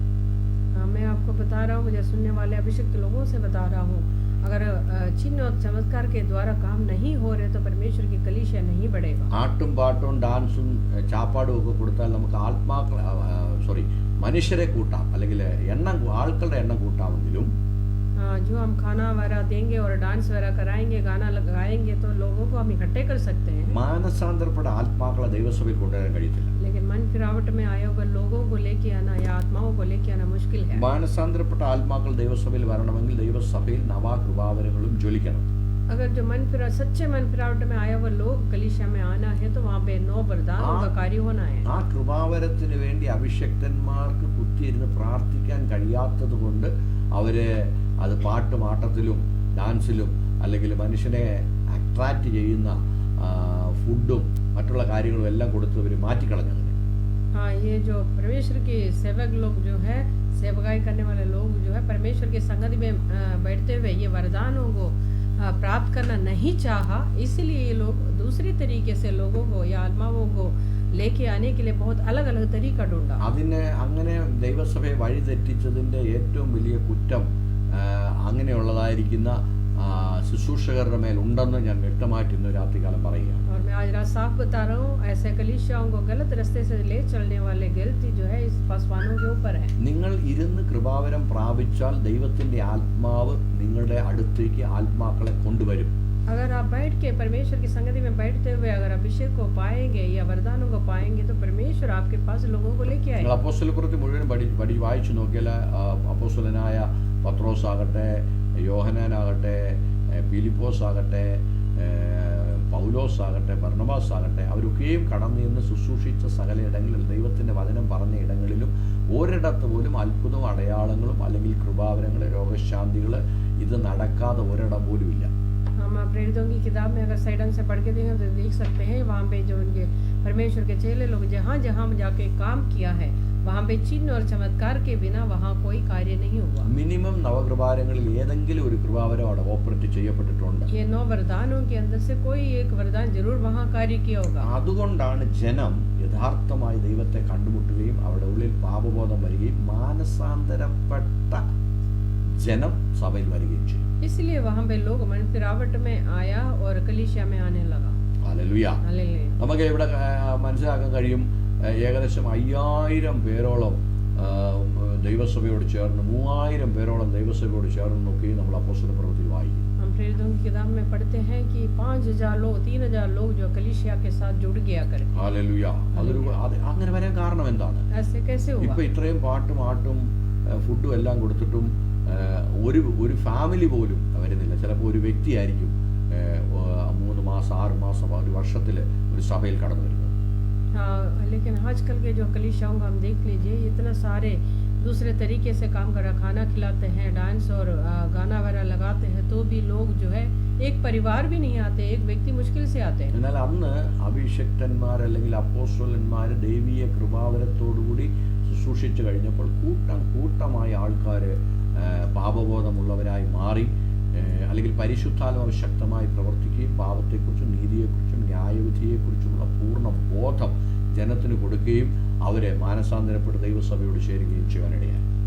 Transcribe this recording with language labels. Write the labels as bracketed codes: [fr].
[hi] मैं आपको बता रहा हूँ, मुझे सुनने वाले अभिषिक्त लोगों से बता रहा हूँ, अगर चिन्ह और चमत्कार के द्वारा काम नहीं हो रहे तो परमेश्वर की कलीसिया नहीं बढ़ेगा। [ml] ആട്ടും പാട്ടും ഡാൻസും ചാപ്പാടും ഒക്കെ കൊടുത്താൽ നമുക്ക് മനുഷ്യരെ കൂട്ടാം, അല്ലെങ്കിൽ ആൾക്കാരുടെ എണ്ണം കൂട്ടാമെങ്കിലും [hi] जो हम खाना वगैरह देंगे और डांस वगैरह कराएंगे, गाना लगाएंगे तो लोगों को हम इकट्ठे कर सकते हैं, [ml] മാനസാന്തരപ്പെട്ട ആത്മാക്കളെ ദൈവസഭയിൽ കൊണ്ടുവരാൻ കഴിയത്തില്ല. [hi] लेकिन मन फिरावट में आए हुए लोगों को लेके आना या आत्माओं को लेके आना मुश्किल है। [ml] മാനസാന്തരപ്പെട്ട ആത്മാക്കൾ ദൈവസഭയിൽ വരണമെങ്കിൽ ദൈവസഭയിൽ നവാകൃപാവരങ്ങളും ജ്വലിക്കണം. [hi] अगर जो सच्चे मन फिरावट में आया हुआ लोग कलीसिया में आना है तो वहाँ पे 9 वरदानों का कार्य होना है। [ml] ആ കൃപാവരത്തിന് വേണ്ടി അഭിഷക്തന്മാർക്ക് കുത്തിയിരുന്ന് പ്രാർത്ഥിക്കാൻ കഴിയാത്തത് കൊണ്ട് അവര് അത് പാട്ടും ആട്ടത്തിലും ഡാൻസിലും അല്ലെങ്കിൽ മനുഷ്യനെ അട്രാക്റ്റ് ചെയ്യുന്ന ഫുഡും മറ്റുള്ള കാര്യങ്ങളും എല്ലാം കൊടുത്ത് അവർ മാറ്റിക്കളഞ്ഞു. [hi] हाँ, ये जो परमेश्वर के सेवक लोग जो है, सेवकाई करने वाले लोग जो है, परमेश्वर के संगति में बैठते हुए ये वरदानों को प्राप्त करना नहीं चाहा, इसलिए ये लोग दूसरी तरीके से लोगों को या आत्माओं को लेके आने के लिए बहुत अलग अलग तरीका ढूंढा। [ml] അതിനെ അങ്ങനെ ദൈവസഭയെ വഴിതെറ്റിച്ചതിൻ്റെ ഏറ്റവും വലിയ കുറ്റം അങ്ങനെയുള്ളതായിരിക്കുന്ന ശുശ്രൂഷകരുടെ മേൽ ഉണ്ടെന്ന് ഞാൻ വ്യക്തമായിട്ട് ഇന്ന് രാത്രികാലം പറയുക. [hi] और मैं आज रात साफ बता रहा हूँ, ऐसे कलीसियाओं को गलत रास्ते से ले चलने वाले गलती जो है इस पासवानों के ऊपर है। [ml] നിങ്ങൾ ഇരുന്ന് കൃപാവരം പ്രാപിച്ചാൽ ദൈവത്തിന്റെ ആത്മാവ് നിങ്ങളുടെ അടുത്തേക്ക് ആത്മാക്കളെ കൊണ്ടുവരും. [hi] अगर आप बैठ के परमेश्वर की संगति में बैठते हुए अगर अभिषेक को पाएंगे या वरदानों को पाएंगे तो परमेश्वर आपके पास लोगों को लेके आएगा। [ml] അപ്പോസ്തലപ്രവൃത്തി മുഴുവൻ വായിച്ചു നോക്കിയാൽ അപ്പോസ്തലനായ പത്രോസ് ആകട്ടെ, യോഹന്നാനാകട്ടെ, ഫിലിപ്പോസ് ആകട്ടെ, പൗലോസ് ആകട്ടെ, ബർണബാസ് ആകട്ടെ, അവരൊക്കെയും കടന്നു നിന്ന് ശുശ്രൂഷിച്ച സകല ഇടങ്ങളിൽ ദൈവത്തിൻ്റെ വചനം പറഞ്ഞ ഇടങ്ങളിലും ഒരിടത്ത് പോലും അത്ഭുതവും അടയാളങ്ങളും അല്ലെങ്കിൽ കൃപാവരങ്ങൾ, രോഗശാന്തികൾ ഇത് നടക്കാതെ ഒരിടം പോലും ഇല്ല. [hi] हम प्रेरितों की किताब में अगर सही ढंग से पढ़ के देखें तो देख सकते हैं वहाँ पे जो उनके परमेश्वर के चेले लोग जहाँ जहाँ जाके काम किया है वहाँ पे चिन्ह और चमत्कार के बिना वहाँ कोई कार्य नहीं हुआ. [ml] മിനിമം നവകൃപാവരങ്ങളിൽ ഏതെങ്കിലും ഒരു കൃപാവരം അവിടെ ഓപ്പറേറ്റ് ചെയ്യപ്പെട്ടിട്ടുണ്ട്. [hi] ये 9 वरदानों के अंदर से कोई एक वरदान जरूर वहाँ कार्य किया होगा. [ml] അതുകൊണ്ടാണ് ജനം യഥാർത്ഥമായി ദൈവത്തെ കണ്ടുമുട്ടുകയും അവരുടെ ഉള്ളിൽ പാപബോധം വരികയും മാനസാന്തരപ്പെട്ട ജനം സഭയിൽ വരികയും ചെയ്യും. [hi] इसलिए वहाँ पे लोग मन फिरावट में आया और कलीसिया में आने लगा. [ml] ഹല്ലേലൂയ. നമുക്ക് ഇവിടെ മനസ്സിലാക്കാൻ കഴിയും, ഏകദേശം 5000 പേരോളം ദൈവസഭയോട് ചേർന്ന് 3000 പേരോളം ദൈവസഭയോട് ചേർന്ന് നോക്കി നമ്മൾ അപ്പോസ്തല പ്രവൃത്തിയിൽ വായിക്കും. [hi] हम प्रेरितों की किताब में पढ़ते हैं कि 5000 लोग 3000 लोग जो कलीसिया के साथ जुड़ गया करे. [ml] ഹല്ലേലൂയ. അങ്ങനെ വരാൻ കാരണം എന്താണ്? [hi] ऐसे कैसे हुआ? [ml] ഇപ്പൊ ഇത്രയും പാട്ടും ആട്ടും ഫുഡും എല്ലാം കൊടുത്തിട്ടും ഒരു ഫാമിലി പോലും വരുന്നില്ല. ചിലപ്പോൾ ഒരു വ്യക്തിയായിരിക്കും 3 മാസം 6 മാസം ഒരു വർഷത്തിൽ ഒരു സഭയിൽ കടന്നു വരുന്നത്. [hi] लेकिन आजकल के जो कलीसियाओं को हम देख लीजिए, इतना सारे दूसरे तरीके से काम कर रहा, खाना खिलाते हैं, डांस और गाना वगैरह लगाते हैं, तो भी लोग जो है एक परिवार भी नहीं आते, एक व्यक्ति मुश्किल से आते हैं. [ml] എന്നാൽ അന്ന് അഭിഷക്തന്മാർ അല്ലെങ്കിൽ അപ്പോസ്തലന്മാർ ദൈവീയ കൃപാവരത്തോടുകൂടി ശുശ്രൂഷിച്ചു കഴിഞ്ഞപ്പോൾ കൂട്ടമായ ആൾക്കാർ പാപബോധമുള്ളവരായി മാറി, അല്ലെങ്കിൽ പരിശുദ്ധാത്മാവ് ശക്തമായി പ്രവർത്തിക്കുകയും പാപത്തെക്കുറിച്ചും നീതിയെക്കുറിച്ചും ന്യായവിധിയെക്കുറിച്ചുമുള്ള പൂർണ്ണ ബോധം ജനത്തിന് കൊടുക്കുകയും അവരെ മാനസാന്തരപ്പെട്ട് ദൈവസഭയോട് ചേരുകയും ചെയ്യാനിടയായി.